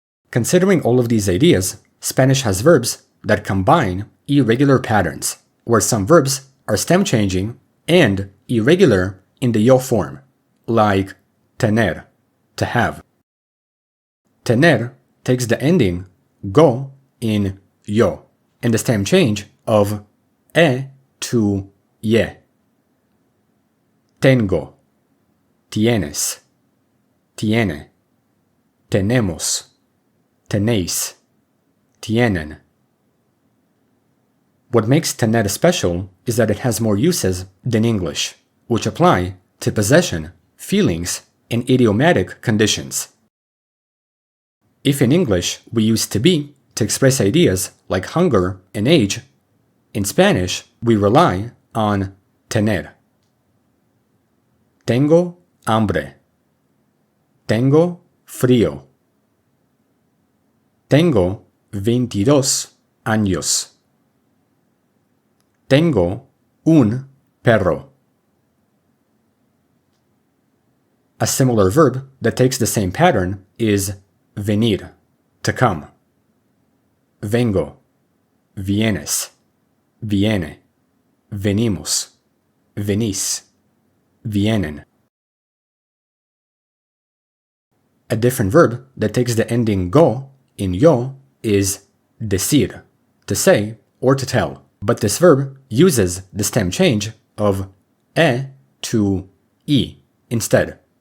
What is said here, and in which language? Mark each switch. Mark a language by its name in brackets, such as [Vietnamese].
[English] Considering all of these ideas, Spanish has verbs that combine irregular patterns, where some verbs are stem changing and irregular in the yo form, like tener, to have. Tener takes the ending go in yo, and the stem change of e to ye. [Spanish] Tengo, tienes, tiene, tenemos, tenéis, tienen. [English] What makes tener special is that it has more uses than English, which apply to possession, feelings, and idiomatic conditions. If in English we use to be to express ideas like hunger and age, in Spanish we rely on tener. [Spanish] Tengo hambre. Tengo frío. Tengo 22 años. Tengo un perro. [English] A similar verb that takes the same pattern is venir, to come. [Spanish] Vengo, vienes, viene, venimos, venís, vienen. [English] A different verb that takes the ending go in yo is decir, to say or to tell. But this verb uses the stem change of e to i instead.